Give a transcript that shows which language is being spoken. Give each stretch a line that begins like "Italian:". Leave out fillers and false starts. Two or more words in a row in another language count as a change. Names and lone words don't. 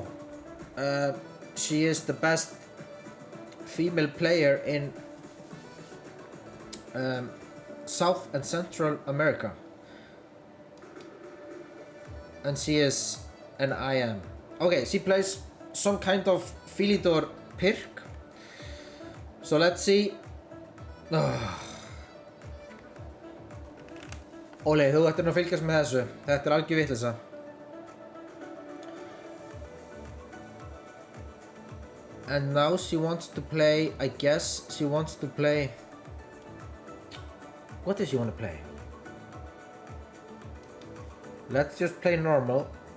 English: She is the best female player in South and Central America. And she is an IM. Okay, she plays some kind of Philidor Pirk. So let's see.
Icelandic: Óli, þú ættir nú að fylgjast með þessu. Þetta algjör vitleysa.
English: And now she wants to play, I guess she wants to play... What does she want to play? Let's just play normal.